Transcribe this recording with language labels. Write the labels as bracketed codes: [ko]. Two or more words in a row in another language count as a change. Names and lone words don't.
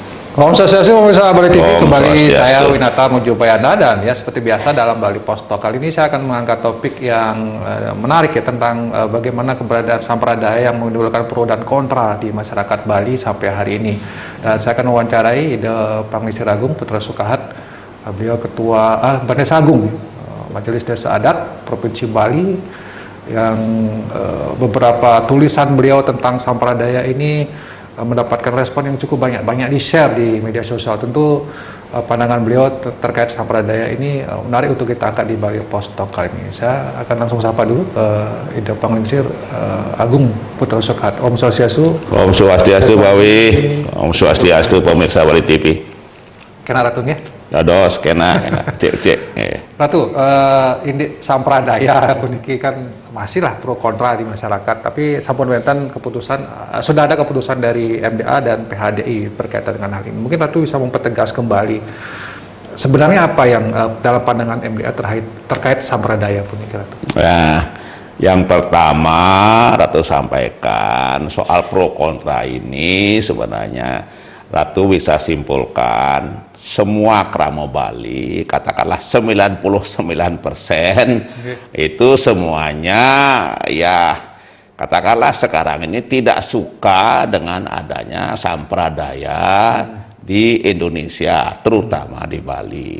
[sa] Om Swastiastu, [id] pemirsa Bali TV, [sa] Om [id] kembali saya [sa] Swastiastu. [id] Winata menjumpai Anda, dan ya seperti biasa dalam Bali Post Talk kali ini saya akan mengangkat topik yang menarik ya, tentang bagaimana keberadaan sampradaya yang menimbulkan pro dan kontra di masyarakat Bali sampai hari ini. Dan saya akan mewawancarai Panglisir Agung Putra Sukahat, beliau Ketua Desa Agung Majelis Desa Adat Provinsi Bali, yang beberapa tulisan beliau tentang sampradaya ini mendapatkan respon yang cukup banyak di-share di media sosial. Tentu pandangan beliau terkait sampradaya ini menarik untuk kita angkat di Bali Post Talk kali ini. Saya akan langsung sapa dulu Ida Panglisir Agung Putra Sukahat. [sa] Om Swastiastu. Om Swastiastu Bawi. Om Swastiastu [id] pemirsa Bali TV. [ban] Kena Ratunya? Dados kena cek. Ratu, [id] ini sampradaya puniki kan masih lah pro kontra di masyarakat, tapi [ban] sampun wonten keputusan, [id] sudah ada keputusan dari MDA dan PHDI berkaitan dengan hal ini. Mungkin Ratu bisa mempertegas kembali sebenarnya apa yang dalam pandangan MDA terkait sampradaya puniki, Ratu. Nah, yang pertama Ratu sampaikan soal pro kontra ini, sebenarnya Ratu bisa simpulkan semua kramo Bali, katakanlah 99% itu semuanya ya katakanlah sekarang ini tidak suka dengan adanya sampradaya di Indonesia, terutama di Bali.